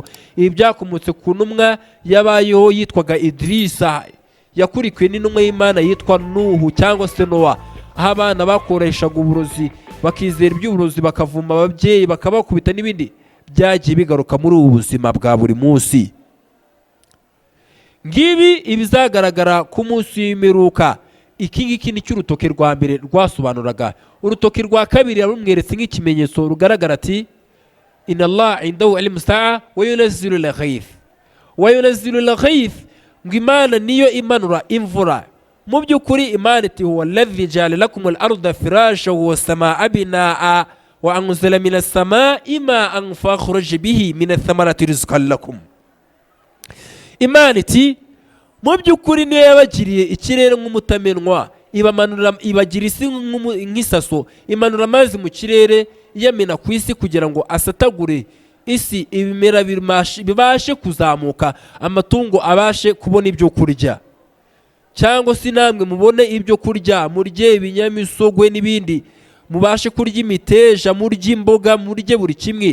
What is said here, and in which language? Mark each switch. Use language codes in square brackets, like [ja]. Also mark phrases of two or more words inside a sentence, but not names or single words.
[rw] Ibi byakomotse ku ntumwa yabayeho yitwaga Idrisa, yakurikiwe n'intumwa y'Imana yitwa Nuhu cyangwa se Nowa, aho abana bakoreshaga uburozi, bakizera iby'uburozi, bakavuma ababyeyi, bakabakubita n'ibindi. Byagiye bigaruka muri ubu buzima bwa buri munsi. Ngibi ibizagaragara ku munsi w'imperuka. Iki ngiki ni cy'urutoke rwa mbere rwasobanuraga. Urutoke rwa kabiri yarumweretse nk'ikimenyetso rugaragara ati: [ar] إن الله عنده علم الساعة وينزل الغيث. وينزل الغيث, [rw] ngo Imana niyo imanura imvura. Mu by'ukuri Imana iti [ar] هو الذي جعل لكم الأرض فراشا والسماء بناء وأنزل من السماء ماء فأخرج به من الثمرات رزقا لكم. [rw] Imana iti mu by'ukuri niyo yabagiriye ikirere nk'umutamenwa, ibagira isi nk'isaso, imanura amazi mu kirere iyamena ku isi kugira ngo asatagure isi, ibimera bibashe kuzamuka, amatungo abashe kubona ibyo kurya, cyangwa se namwe mubone ibyo kurya, murye ibinyamisogwe n'ibindi, mubashe kurya imiteja, murye imboga, murye buri kimwe.